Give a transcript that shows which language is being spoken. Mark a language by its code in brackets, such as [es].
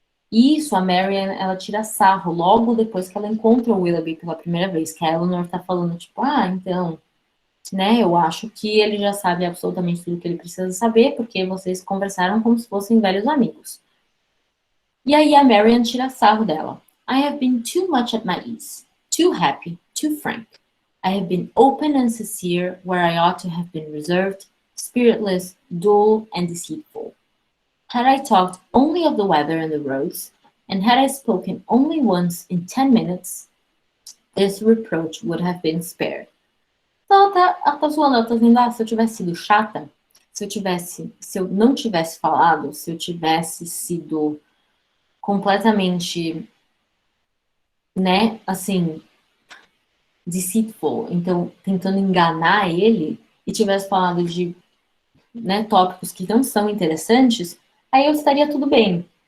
[pt] E isso, a Marian, ela tira sarro logo depois que ela encontra o Willoughby pela primeira vez, que a Eleanor tá falando, tipo, então, né, eu acho que ele já sabe absolutamente tudo que ele precisa saber, porque vocês conversaram como se fossem velhos amigos. E aí a Marian tira sarro dela. [en] I have been too much at my ease, too happy, too frank. I have been open and sincere where I ought to have been reserved, spiritless, dull, and deceitful. Had I talked only of the weather and the roads, and had I spoken only once in 10 minutes, this reproach would have been spared. [pt] Então, ela tá zoando, ela tá dizendo, se eu tivesse sido chata, se eu não tivesse falado, se eu tivesse sido completamente, né, assim, deceitful, então, tentando enganar ele, e tivesse falado de, né, tópicos que não são interessantes, aí eu estaria tudo bem.